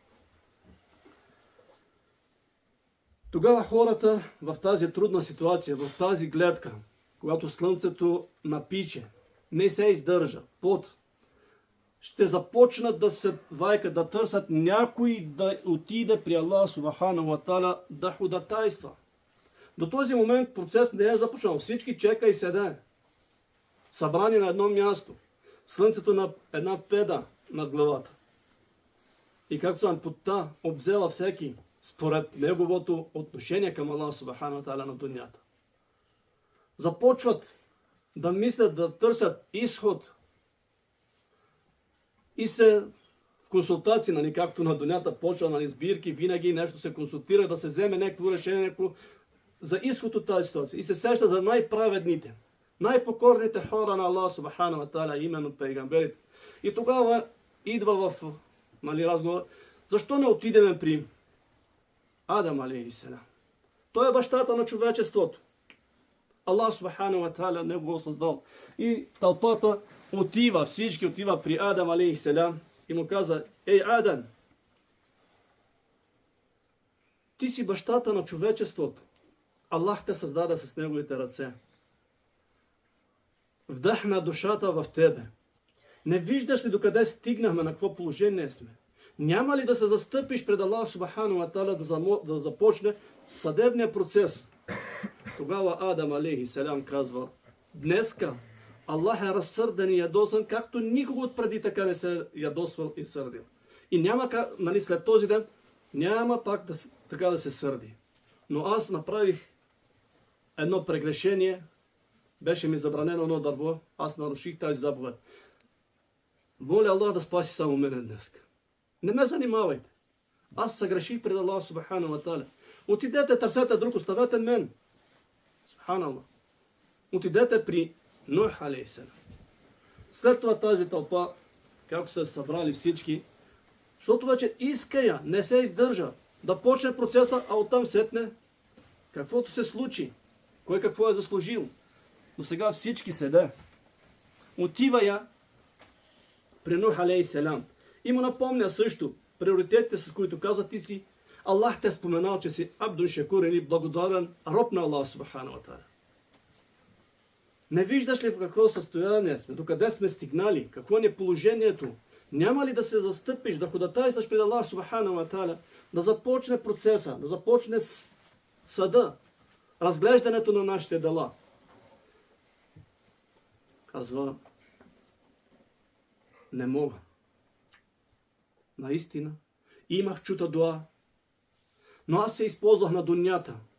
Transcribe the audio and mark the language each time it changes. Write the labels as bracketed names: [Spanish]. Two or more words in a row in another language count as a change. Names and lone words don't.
[Bulgarian] Тогава хората в тази трудна ситуация, в тази гледка, когато слънцето напиче, не се издържа, ще започнат да се вайкат, да търсят някой да отиде при Аллах [Arabic] سبحانه وتعالى [Bulgarian] да ходатайства. До този момент процес не е започнал. Всички чека и седе. Събрани на едно място. Слънцето на една педа над главата. И както съм потта обзела всеки според неговото отношение към Аллах [Arabic] سبحانه وتعالى [Bulgarian] на дунята. Започват да мислят, да търсят изход. И се в консултации, както на дунята почва, сбирки, винаги нещо се консултира, да се вземе някакво решение за изход от тази ситуация. И се сеща за най-праведните, най-покорните хора на Аллах [Arabic] سبحانه وتعالى, [Bulgarian] именно пейгамберите. И тогава идва в разговор, защо не отидем при Адам алейхиссалям? Той е бащата на човечеството. Аллах [Arabic] سبحانه وتعالى [Bulgarian] не го създал. И тълпата всички отива при Адам алейхиссалям и му каза, ей Адам, ти си бащата на човечеството. Аллах те създаде с неговите ръце. Вдъхна душата в тебе. Не виждаш ли докъде стигнахме, на какво положение сме? Няма ли да се застъпиш пред Аллах [Arabic] سبحانه وتعالى [Bulgarian] да започне съдебния процес? Тогава Адам алейхиссалям казва, днеска Аллах е разсърден и ядосан, както никога отпреди така не се ядосвал и сърдил. И няма как, след този ден, няма пак така да се сърди. Но аз направих едно прегрешение, беше ми забранено едно дърво, аз наруших тази заповед. Моля Аллах да спаси само мене днес. Не ме занимавайте. Аз съгреших пред Аллах [Arabic] سبحانه وتعالى. [Bulgarian] Отидете, търсете друг, оставете мен. Субханаллах. Отидете при Нух алейхиссалям. След това тази тълпа, както са събрали всички, защото вече иска не се издържа, да почне процеса, а оттам сетне каквото се случи, кой какво е заслужил. Но сега всички седе. Отива при Нух алейхиссалям. И му напомня също приоритетите, с които казва, ти си, Аллах те споменал, че си [Arabic] عبد شكور [Bulgarian] или благодарен роб на Аллах [Arabic] سبحانه وتعالى. [Bulgarian] Не виждаш ли в какво състояние сме, докъде сме стигнали, какво ни е положението? Няма ли да се застъпиш, да ходатайстваш пред Аллах [Arabic] سبحانه وتعالى, [Bulgarian] да започне процеса, да започне съда, разглеждането на нашите дела? Казва, не мога. Наистина, имах чута дуа, но аз се използвах на дунята.